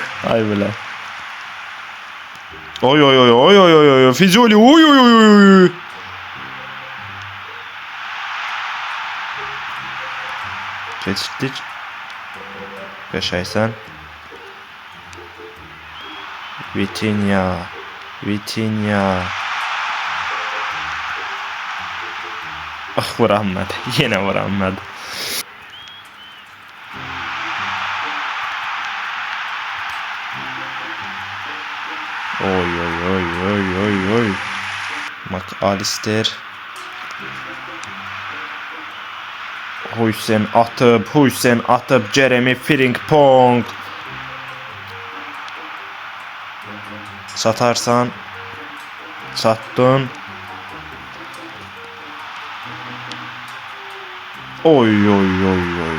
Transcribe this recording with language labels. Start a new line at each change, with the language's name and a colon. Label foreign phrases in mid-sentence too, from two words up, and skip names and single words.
Azerbaijani: Ay belə. Oy oy oy oy oy oy oy Fizoli oy oy oy oy.
Turkish: Geçtik.
Azerbaijani: Qəşəngsən. Vitinha.
Turkish: Vitinha. Ah vuranmadı. Yine vuranmadı. Oy oy oy oy oy oy. McAllister. Hüseyin atıp Jeremy Frimpong. Satarsan sattın. Oy oy oy oy.